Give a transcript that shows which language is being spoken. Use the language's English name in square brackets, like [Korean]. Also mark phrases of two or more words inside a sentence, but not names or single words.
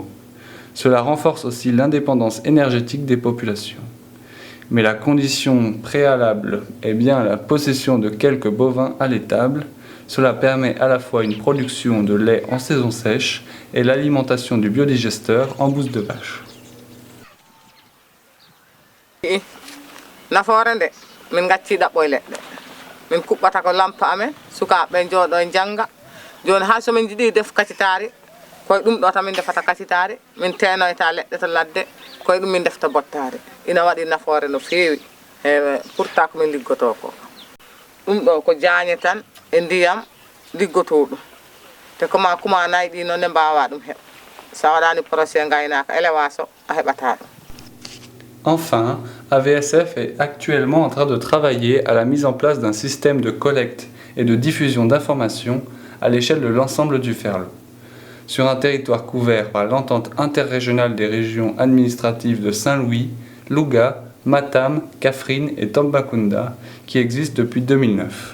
[French] Cela renforce aussi l'indépendance énergétique des populations. Mais la condition préalable est bien la possession de quelques bovins à l'étable. Cela permet à la fois une production de lait en saison sèche et l'alimentation du biodigesteur en bouse de vache. [Fula] Nafoore nde min gacci ɗaɓɓoye leɗɗe min kuɓɓata ko lampa amen sukaɓe jooɗo e janga joni ha somin jiiɗi def kacitari koye ɗum ɗo tan min defata kacitari min tenoyta leɗɗe to ladde koye ɗum min defta bottari ina waɗi nafoore no feewi e pourtant ko min liggoto ko ɗum ɗo ko jaañe tan e ndiyam liggoto ɗum te koma kumanayi ɗi noon ne mbawa ɗum heɓ sa waɗani projet gaynaka élevage o a heɓata ɗum. [French] Enfin, AVSF est actuellement en train de travailler à la mise en place d'un système de collecte et de diffusion d'informations à l'échelle de l'ensemble du Ferlo. Sur un territoire couvert par l'entente interrégionale des régions administratives de Saint-Louis, Louga, Matam, Kaffrine et Tambacounda, qui existe depuis 2009.